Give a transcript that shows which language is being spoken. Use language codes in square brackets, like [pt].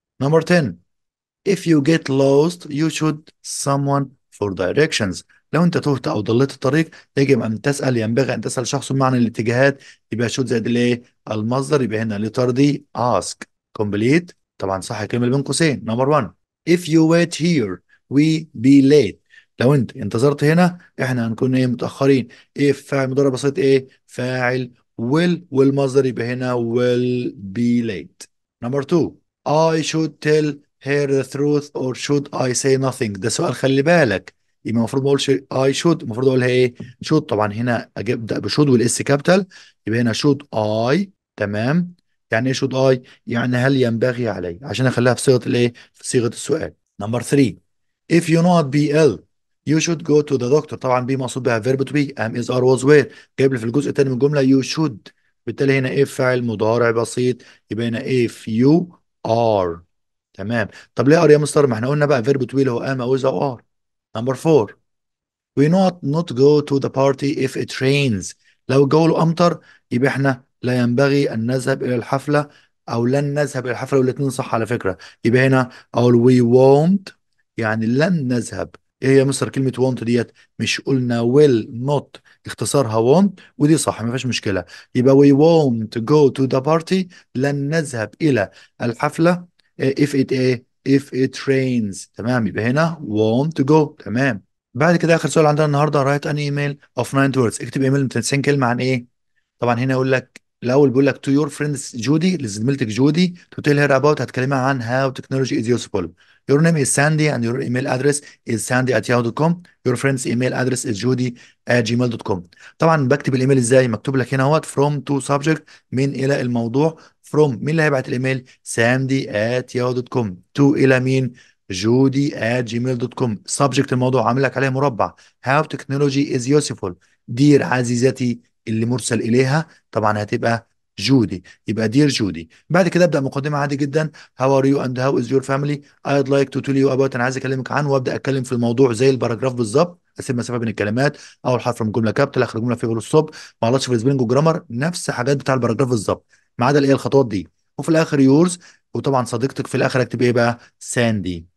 [ar] نمبر 10. [en] If you get lost you should someone for directions. [ar] لو أنت تهت أو ضليت الطريق يجب أن تسأل، ينبغي أن تسأل شخص معنى الاتجاهات. يبقى should زائد الإيه، المصدر، يبقى هنا letter دي ask. complete طبعا صح، كلمة بين قوسين. [en] Number 1. If you wait here we be late. [ar] لو انت انتظرت هنا احنا هنكون ايه، متأخرين. ايه فاعل مضارع بسيط، ايه فاعل will والمصدر، يبقى هنا [en] will be late. [ar] نمبر 2. [en] I should tell her the truth or should I say nothing. [ar] ده سؤال خلي بالك، يبقى المفروض ما اقولش [en] I should، [ar] المفروض اقولها ايه should. طبعا هنا ابدا بشود والاس كابيتال، يبقى هنا [en] should I. [ar] تمام. يعني ايه [en] should I؟ [ar] يعني هل ينبغي علي، عشان اخليها في صيغه الايه، في صيغه السؤال. نمبر 3. [en] if you not be ill you should go to the doctor. طبعا be مقصود بها verb to be am is are was were، [ar] جايب لي في الجزء الثاني من الجمله [en] you should. [ar] بالتالي هنا if فاعل مضارع بسيط، يبقى هنا [en] if you are. [ar] تمام. طب ليه ار يا مستر، ما احنا قلنا بقى فيرب تو اللي هو ام او از او ار. نمبر 4. [en] we not go to the party if it rains. [ar] لو الجو امطر يبقى احنا لا ينبغي ان نذهب الى الحفله، او لن نذهب الى الحفله، والاثنين صح على فكره. يبقى هنا اقول [en] we won't، [ar] يعني لن نذهب. ايه هي مصر كلمه won't ديت، مش قلنا [en] will not [ar] اختصارها won't، ودي صح ما فيش مشكله. يبقى [en] we won't go to the party، [ar] لن نذهب الى الحفله. if it ايه [en] if it rains. [ar] تمام، يبقى هنا [en] won't go. [ar] تمام. بعد كده اخر سؤال عندنا النهارده رايت ان ايميل اوف 9 ووردز. اكتب ايميل من 90 كلمه عن ايه. طبعا هنا يقول لك الاول، بيقول لك [en] to your friends [ar] جودي، لزميلتك جودي [en] to tell her about، [ar] هتكلمها عن [en] how technology is useful. Your name is Sandy and your email address is sandy@yahoo.com. Your friend's email address is judy@gmail.com. [ar] طبعا بكتب الايميل ازاي، مكتوب لك هنا اهوت [en] from to subject، [ar] من الى الموضوع. [en] from [ar] مين اللي هيبعت الايميل، sandy@yahoo.com. to الى مين، judy@gmail.com. subject الموضوع عامل لك عليه مربع. [en] how technology is useful. [ar] دير عزيزتي اللي مرسل اليها طبعا هتبقى جودي، يبقى دير جودي. بعد كده ابدا مقدمه عادي جدا. [en] how are you and how is your family. I'd like to tell you about، [ar] انا عايز اكلمك عن، وابدا اتكلم في الموضوع زي الباراجراف بالظبط. اسيب مسافه بين الكلمات، اول حرف من جمله كابيتال، اخر جمله في الصب. ما غلطش في السبيلنج والجرامر، نفس حاجات بتاع الباراجراف بالظبط، ما عدا الايه الخطوات دي. وفي الاخر يورز، وطبعا صديقتك في الاخر اكتب ايه بقى، ساندي.